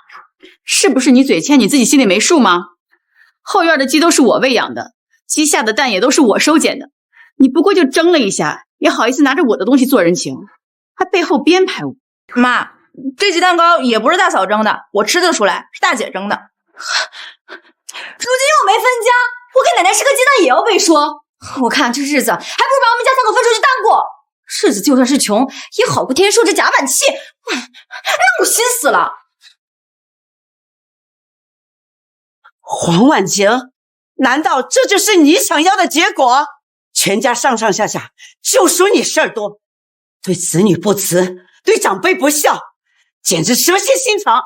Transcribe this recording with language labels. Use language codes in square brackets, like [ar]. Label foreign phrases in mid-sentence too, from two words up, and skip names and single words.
[zh] 是不是你嘴欠你自己心裡沒數嗎？後院的雞都是我餵養的，雞下的蛋也都是我收撿的，你不過就爭了一下，也好意思拿着我的東西做人情，還背後編排我。媽，這雞蛋糕也不是大嫂蒸的，我吃得出來是大姐蒸的。如今又沒分家，我給奶奶吃個雞蛋也要被說。我看這日子還不如把我們家3口分出去單過。日子就算是窮，也好過天天受這夾板氣，讓我心死了。黃婉晴，難道這就是你想要的結果？全家上上下下就屬你事兒多，對子女不慈，對長輩不孝，簡直蛇蠍心腸。